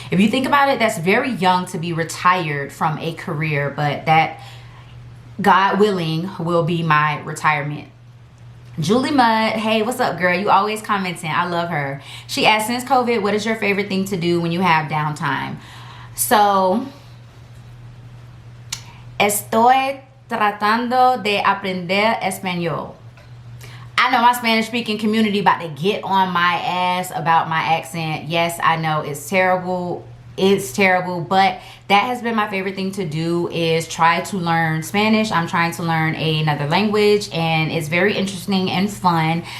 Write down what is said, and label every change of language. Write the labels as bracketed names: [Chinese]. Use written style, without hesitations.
[English] If you think about it, that's very young to be retired from a career, but that, God willing, will be my retirement. Julie Mudd, hey, what's up, girl? You always commenting. I love her. She asked, since COVID, what is your favorite thing to do when you have downtime? [Spanish] So estoy tratando de aprender español. [English] I know my Spanish speaking community about to get on my ass about my accent. Yes, I know it's terrible. It's terrible, but that has been my favorite thing to do, is try to learn Spanish. I'm trying to learn another language, and it's very interesting and fun.